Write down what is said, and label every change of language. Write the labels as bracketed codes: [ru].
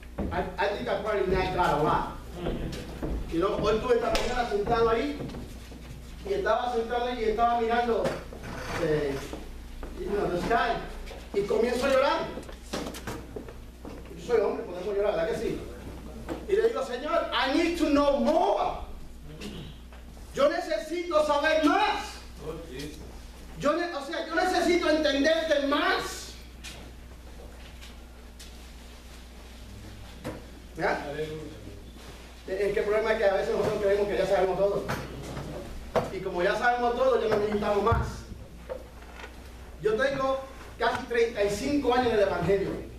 [en] I think I probably nag God a lot. You know, [es] hoy estuve esta mañana sentado ahí. Y estaba sentado ahí y estaba mirando [en] the sky. [es] Y comienzo a llorar. Yo soy hombre, podemos llorar, ¿verdad que sí? Y le digo, Señor, [en] I need to know more. [es] Yo necesito saber más. Yo necesito entenderte más. ¿Ya? Es que el problema es que a veces nosotros creemos que ya sabemos todo. Y como ya sabemos todo, ya no necesitamos más. Yo tengo casi 35 años en el Evangelio.